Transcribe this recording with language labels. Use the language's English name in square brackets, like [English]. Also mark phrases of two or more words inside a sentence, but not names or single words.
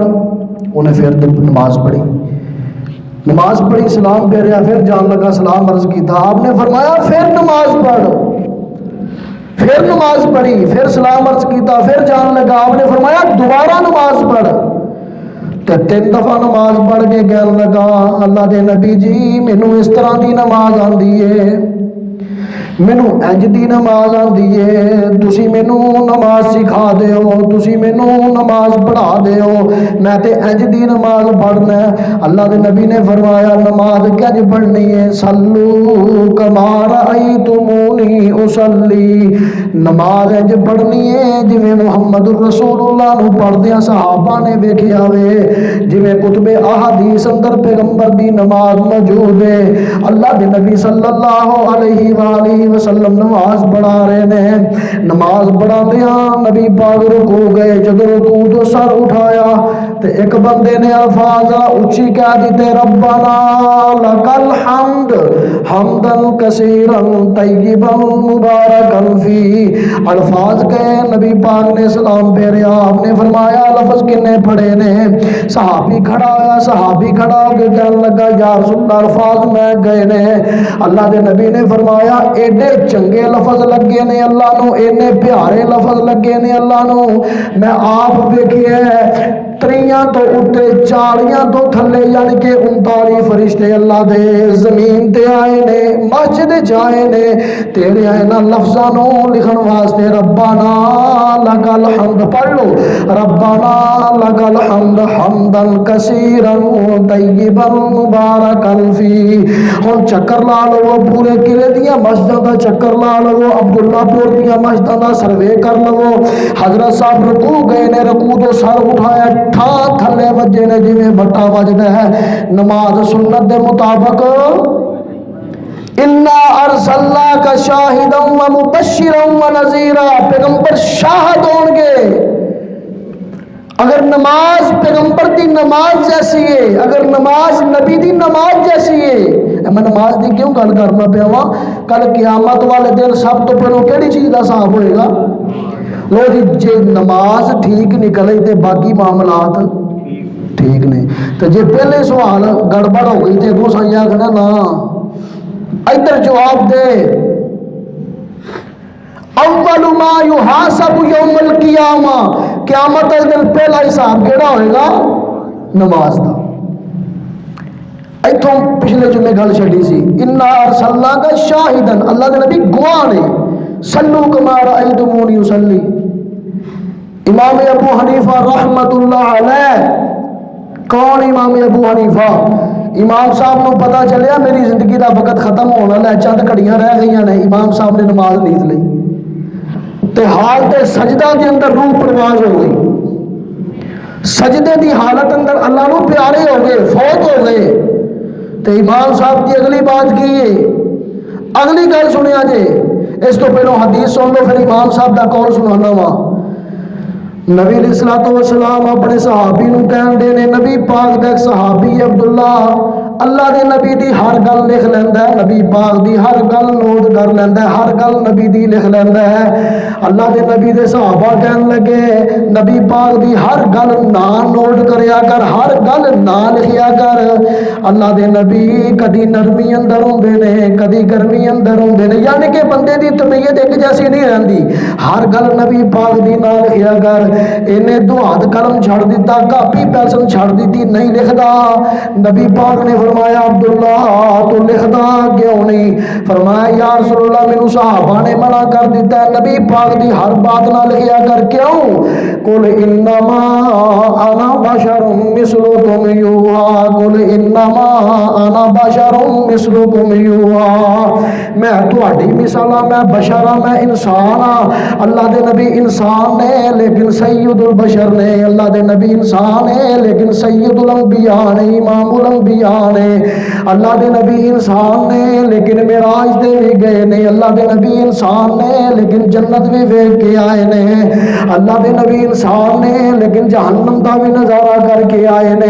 [Punjabi] انہیں پھر نماز پڑھی، نماز پڑھی، سلام پھیریا، پھر جان لگا، سلام عرض کیتا، آپ نے فرمایا پھر نماز پڑھ، پھر نماز پڑھی، پھر سلام عرض کیتا، پھر جان لگا، آپ نے فرمایا دوبارہ نماز پڑھ۔ تے 3 دفعہ نماز پڑھ کے کہنے لگا، اللہ دے نبی جی مینوں اس طرح دی نماز آندی ہے، مینوں انج دی نماز آندی ہے، تسی مینوں نماز سکھا دیو، تسی مینوں نماز پڑھا دیو، میں تے انج دی نماز پڑھنا ہے۔ اللہ دے نبی نے فرمایا نماز کنج پڑھنی ہے، [Arabic] صلو کما رأیتمونی اصلی، [Punjabi] نماز انج پڑھنی ہے جویں محمد الرسول اللہ نو پڑھدیاں صحابہ نے ویکھیا وے، جویں کتب احادیث اندر پیغمبر دی نماز موجود ہے۔ اللہ دے نبی [Arabic] صلی اللہ علیہ وآلہ وسلم [Punjabi] نماز پڑھا رہے نے، نماز پڑھا دیا نبی پاک رکوع گئے، جب رکوع تو سر اٹھایا تے ایک بندے نے الفاظ اچھی کہہ دیتے، [Arabic] ربنا لک الحمد حمدا کثیرا طیبا مبارکا فی، [Punjabi] الفاظ کہے، نبی پاک نے سلام پھیریا، آپ نے فرمایا لفظ کنے پڑھے نے؟ صحابی کھڑا ہوا، صحابی کھڑا ہو کے کہنے لگا [Arabic] یا رسول اللہ [Punjabi] الفاظ میں گئے نے۔ اللہ دے نبی نے فرمایا ایڈے چنگے لفظ لگے نے اللہ نو، اینے پیارے لفظ لگے نے اللہ نو، میں آپ ویکھیے 3 تو اٹھے 40 تو تھلے، یعنی کہ 39 فرشتے اللہ دے زمین تے آئے نے، مسجد جائے نے، تیرے اینا لفظاں نو لکھن واسطے، [Arabic] ربنا لک الحمد، [Punjabi] پڑھ لو، [Arabic] ربنا لک الحمد حمدا کثیرا طیبا مبارکا فی۔ [Punjabi] ہن چکر لا لو پورے قلعے دیاں مسجداں دا چکر لا لو، عبداللہ پور دیاں مسجداں دا سروے کر لو، حضرت صاحب رکوع گئے نے، رکوع تو سر اٹھایا، ٹھا تھلے وجے نے جویں بٹا وجدا ہے، نماز سنت دے مطابق [Arabic] انا ارسلناک شاہدا ومبشرا ونذیرا، [Punjabi] پیغمبر شاہد ہون گے۔ اگر نماز پیغمبر دی نماز جیسی ہے، اگر نماز نبی دی نماز جیسی ہے، میں نماز دی کیوں گل کرنا پیا وا، کل قیامت والے دن سب تو پہلو کیڑی چیز دا حساب ہوئے گا؟ لو جی جے نماز ٹھیک نکلے تے باقی معاملات ٹھیک نے، تو جے پہلے سوال گڑبڑ ہو گئی تے اگوں سائیں آکھنا نا ادھر جواب دے۔ [Arabic] اول ما یحاسب یوم القیامہ، [Punjabi] قیامت کے دن پہلا حساب کیڑا ہوئے گا؟ نماز دا۔ ایتھوں پچھلے جمعے گل چھڈی سی، [Arabic] انا ارسلناک شاہدا، [Punjabi] اللہ دے نبی گواہ نے، [Arabic] صلو کما رأیتمونی اصلی۔ [Punjabi] امام ابو حنیفہ [Arabic] رحمت اللہ علیہ، [Punjabi] کون امام ابو حنیفہ؟ امام صاحب نو پتا چلیا میری زندگی دا وقت ختم ہونا ہے، چند گھڑیاں رہ گئی نے، امام صاحب نے نماز نیت لئی تے حالت سجدہ دے اندر روح پرواز ہو گئی، سجدے دی حالت اندر اللہ نو پیارے ہو گئے، فوت ہو گئے، تے امام صاحب کی اگلی بات کی ہے، اگلی گل سنیا جے، اس تو پہلو حدیث سن لو پھر امام صاحب دا قول سنانا وا۔ نبی [Arabic] علیہ الصلوۃ والسلام [Punjabi] اپنے صحابی نو کہن دے نے، نبی پاک دا ایک صحابی عبداللہ اللہ دے نبی دی ہر گل لکھ لیندہ ہے، نبی پاک دی ہر گل نوٹ کر لیندہ ہے، ہر گل نبی دی لکھ لیندہ ہے۔ اللہ دے نبی دے صحابہ کہن لگے نبی پاک دی ہر گل نہ نوٹ کریا کر، ہر گل نہ لکھیا کر۔ اللہ دے نبی کدی نرمی اندر ہوندے نے کدی گرمی اندر ہوندے نے، یعنی کہ بندے دی طبیعت ایک جیسی نہیں رہندی، ہر گل نبی پاک دی نہ لکھیا کر۔ انہیں دو ہاتھ قلم چھڑ دیتا، کاپی پینسل چھڑ دیتی، نہیں لکھدا۔ نبی پاک نے فرمایا عبداللہ تو لکھدا کیوں نہیں؟ فرمایا [Arabic] یا رسول اللہ [Punjabi] مینوں صحابہ نے منع کر دیتا ہے نبی پاک دی ہر بات نہ لکھیا کر۔ کیوں؟ [Arabic] قل انما انا بشر مثلکم یوحا، قل انما انا بشر مثلکم یوحا، [Punjabi] میں تہاڈی مثال ہاں، میں بشر ہاں، میں انسان ہاں۔ اللہ دے نبی انسان نے لیکن سید البشر نے، اللہ دے نبی انسان ہے لیکن سید الانبیاء نے، امام الانبیاء نے۔ اللہ دے نبی انسان نے لیکن معراج دے بھی گئے نے، اللہ دے نبی انسان نے لیکن جنت بھی ویکھ کے آئے نے، اللہ دے نبی انسان نے لیکن جہنم دا بھی نظارہ کر کے آئے نے۔